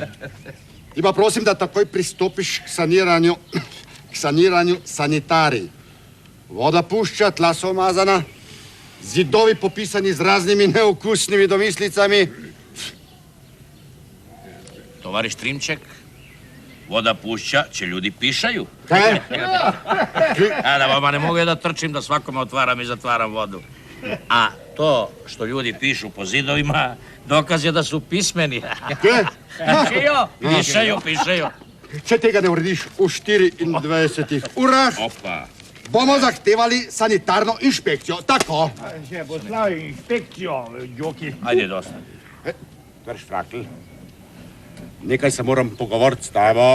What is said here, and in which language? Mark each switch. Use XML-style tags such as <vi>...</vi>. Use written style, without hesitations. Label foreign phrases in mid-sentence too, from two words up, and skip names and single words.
<sl>ti pa prosim, da takoj pristopiš k saniranju sanitarij. Voda pušča, tla so umazana, zidovi popisani z raznimi neokusnimi domislicami. Tovariš Trimček, voda pušča, če ljudi pišaju. Kaj?</sl> <sr>Da vama ne mogu da trčim da svakome otvaram i zatvaram vodu. A to što ljudi pišu po zidovima, dokaz je da su pismeni. Pišaju.</sr> <sl>Če tega ne urediš v 24 urah, bomo zahtevali sanitarno inšpekcijo. Tako. Če bo slal inšpekcijo, Džoki.</sl> <sr>Ajde, dosta.</sr> <sl>Drž, Frakl. Nekaj se moram pogovoriti s tabo.</sl>